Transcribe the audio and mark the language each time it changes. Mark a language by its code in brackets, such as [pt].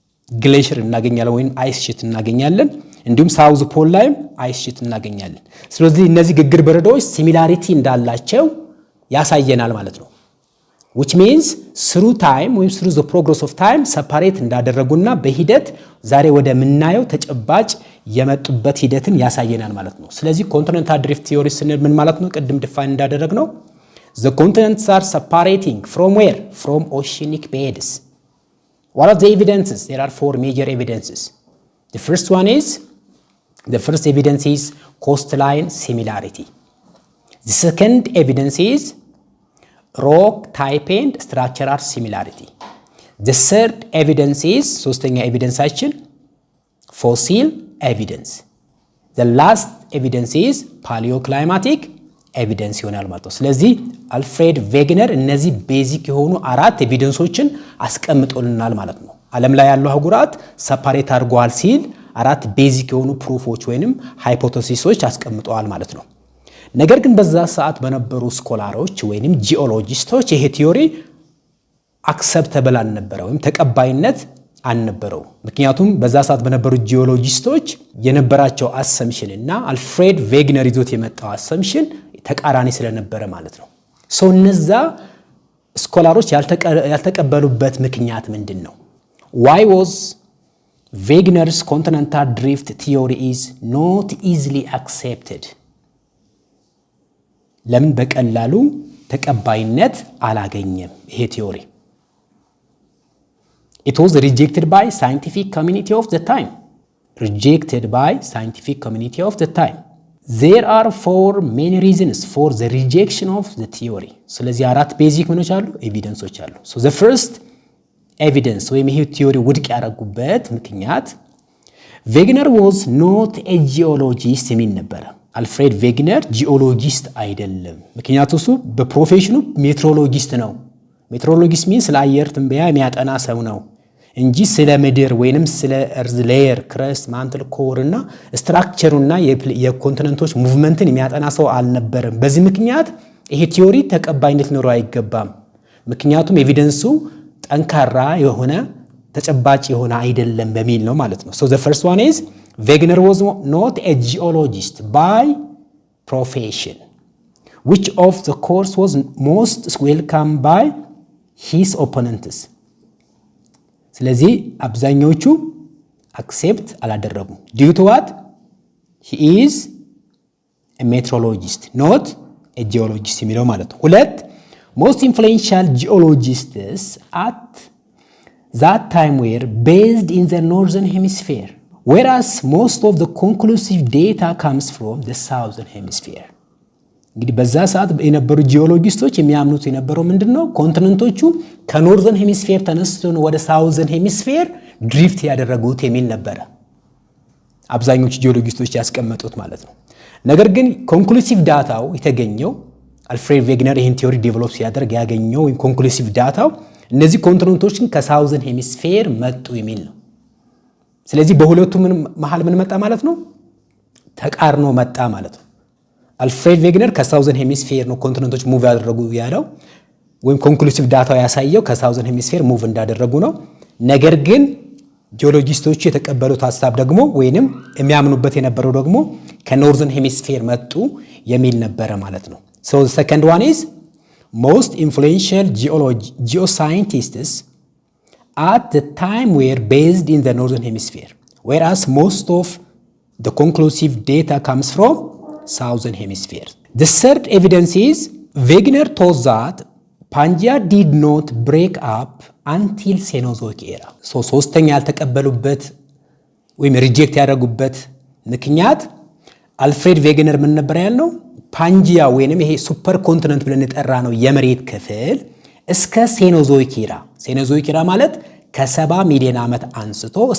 [am] ግሌሽር እናገኛለን ወይም አይስ ሺት እናገኛለን። እንዲሁም ሳውዝ ፖል ላይም አይስ ሺት እናገኛለን። ስለዚህ እነዚህ ግግር በረዶዎች ሲሚላሪቲ እንዳላቸው ያሳየናል ማለት ነው። [en] which means through time ወይም through the progress of time [am] separate እንዳደረጉና በሂደት ዛሬ ወደ ምናየው ተጨባጭ የመጡበት ሂደትን ያሳየናል ማለት ነው። ስለዚህ ኮንቲኔንታል ድሪፍት ቲዮሪ ስንል ምን ማለት ነው? ቅድም ዲፋይን እንዳደረግነው [en] the continents are separating from where? From oceanic beds. What are the evidences? There are 4 major evidences. The first one is The first evidence is coastline similarity. The second evidence is rock type and structural similarity. The third evidence is [am] ሶስተኛ ኤቪደንሳችን [en] fossil evidence. The last evidence is paleoclimatic evidence [am] ይሆናል ማለት ነው። ስለዚህ አልፍሬድ ቬግነር እነዚህ ቤዚክ የሆኑ አራት ኤቪደንሶችን አስቀምጦልናል ማለት ነው። ዓለም ላይ ያሉ አህጉራት ሰፓሬት አድርገዋል ሲል አራት ቤዚክ የሆኑ ፕሩፎች ወይንም ሃይፖቴሲሶች አስቀምጠዋል ማለት ነው። ነገር ግን በዛ ሰዓት በነበሩ ስኮላሮች ወይንም ጂኦሎጂስቶች ይሄ ቲዮሪ አክሰፕተብል አልነበረው ወይም ተቀባይነት አልነበረው። ምክንያቱም በዛ ሰዓት በነበሩ ጂኦሎጂስቶች የነበራቸው አሰምሽን እና አልፍሬድ ቬግነር ይዞት የመጣው አሰምሽን ተቃራኒ ስለነበረ ማለት ነው። እነዛ ስኮላሮች ያልተቀበሉበት ምክንያት ምንድነው? [en] Why was Wegener's continental drift theory is not easily accepted? [am] ለምን በቀላሉ ተቀባይነት አላገኘም ይሄ ቲዮሪ? [en] It was rejected by scientific community of the time. Rejected by scientific community of the time. There are four main reasons for the rejection of the theory. [am] ስለዚህ አራት ቤዚክ ምኖች አሉ ኤቪደንሶች አሉ። [en] So the first evidence [am] ወይም ይሄ ቲዮሪ ውድቅ ያደረጉበት ምክንያት ቬግነር [en] was not a geologist [am] የሚል ነበረ። አልፍሬድ ቬግነር ጂኦሎጂስት አይደለም። ምክንያቱም እሱ በፕሮፌሽኑ ሜትሮሎጂስት ነው። ሜትሮሎጂስት ሚን ስለ አየር ትንበያ የሚያጠና ሰው ነው እንጂ ስለ ምድር ወይንም ስለ እርዝ ሌየር ክረስት ማንትል ኮር እና ስትራክቸሩና የኮንቲነንቶች ሙቭመንትን የሚያጠና ሰው አልነበረም። በዚህ ምክንያት ይሄ ቲዮሪ ተቀባይነት ሊኖረው አይገባም። ምክንያቱም ኤቪደንሱ ጠንካራ የሆነ ተጨባጭ የሆነ አይደለም በሚል ነው ማለት ነው። [en] So the first one is Wegener was not a geologist by profession. Which of the course was most welcomed by his opponents? [am] ስለዚህ አብዛኞቹ አክሴፕት አላደረጉም። [en] Due to what? He is a meteorologist, not a geologist [am] የሚለው ማለት ነው። ሁለት [en] most influential geologists at that time were based in the northern hemisphere, whereas most of the conclusive data comes from the southern hemisphere. [am] እንግዲህ በዛ ሰዓት የነበሩ ጂኦሎጂስቶች የሚያምኑት የነበረው ምንድነው? ኮንቲነንቶቹ ከኖርዘርን ሄሚስፌር ተነስተው ወደ ሳውዘርን ሄሚስፌር ድሪፍት ያደረጉት የሚል ነበረ አብዛኞቹ ጂኦሎጂስቶች ያስቀመጡት ማለት ነው። ነገር ግን ኮንክሉሲቭ ዳታው የተገኘው አልፍሬድ ቬግነር ይህን ቲዮሪ ዴቨሎፕ ሲያደርግ ያገኘው ኮንክሉሲቭ ዳታው እነዚህ ኮንቲነንቶችን ከሳውዘርን ሄሚስፌር መጡ የሚል ነው። ስለዚህ በሁለቱ መሃል ምን መጣ ማለት ነው? ተቃርኖ መጣ ማለት ነው። አልፍሬድ ቬግነር ከሳውዘርን ሄሚስፌር ነው ኮንቲነንቶች ሙቭ ያደረጉ ያለው ወይም ኮንክሉሲቭ ዳታው ያሳየው ከሳውዘርን ሄሚስፌር ሙቭ እንዳደረጉ ነው። ነገር ግን ጂኦሎጂስቶቹ የተቀበሉት ሐሳብ ደግሞ ወይንም የሚያምኑበት የነበረው ደግሞ ከኖርዘርን ሄሚስፌር መጡ የሚል ነበረ ማለት ነው። [en] So the second one is most influential geoscientists at the time were based in the northern hemisphere, whereas most of the conclusive data comes from southern hemisphere. The third evidence is Wegener thought that Pangaea did not break up until Cenozoic era. [am] So ሶስተኛ ያልተቀበሉበት ወይም ሪጀክት ያደረጉበት ምክንያት አልፍሬድ ቬግነር ምን ነበር ያለው? ፓንጂያ ወይንም ይሄ ሱፐር ኮንቲነንት ብለን የጠራ ነው የመሬት ክፍል እስከ ሴኖዞይክ ኢራ። ሴኖዞይክ ኢራ ማለት ከ70 ሚሊዮን ዓመት አንስቶ